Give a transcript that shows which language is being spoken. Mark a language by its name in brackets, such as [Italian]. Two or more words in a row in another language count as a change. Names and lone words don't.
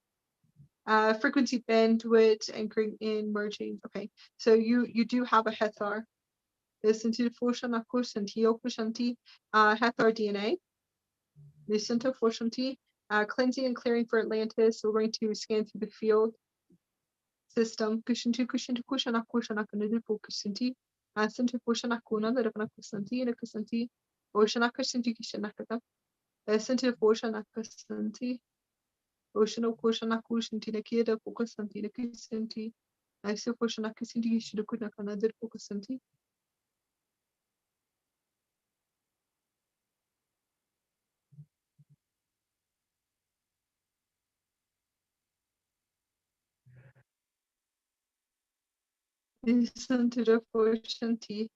[English] Frequency bandwidth, anchoring in, merging. Okay, so you do have a Hathar. Listen to Hathar DNA. Listen to Foshanti. Cleansing and clearing for Atlantis. We're going to scan through the field system. Kushanti kushana kushana kanadipo kusanti. Santi kushana kuna darabana kusanti and kusanti. Oshana kusanti kishanakata. Santi Oshana kusanti. Oshana kushana kushanti nakida kusanti nakisanti. I see Oshana kusanti shidukuna kanadar kusanti. Listen to the Foshanti.